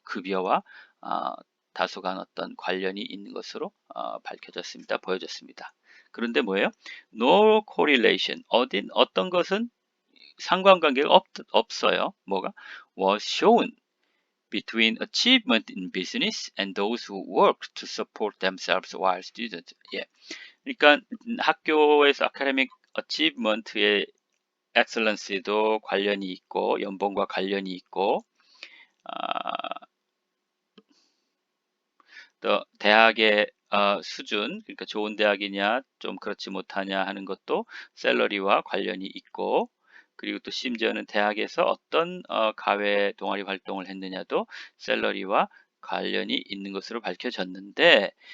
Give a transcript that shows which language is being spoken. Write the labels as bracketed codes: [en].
[ko] 급여와 다소간 어떤 관련이 있는 것으로 밝혀졌습니다. 보여졌습니다. 그런데 뭐예요? [en] No correlation. [ko] 어떤 것은 상관관계가 없어요. 뭐가? [en] Was shown between achievement in business and those who work to support themselves while students. [ko] 예. 그러니까 학교에서 [en] academic achievement [ko] 의 excellence도 관련이 있고 연봉과 관련이 있고 또 대학의 수준, 그러니까 좋은 대학이냐 좀 그렇지 못하냐 하는 것도 샐러리와 관련이 있고, 그리고 또 심지어는 대학에서 어떤 가외 동아리 활동을 했느냐도 샐러리와 관련이 있는 것으로 밝혀졌는데,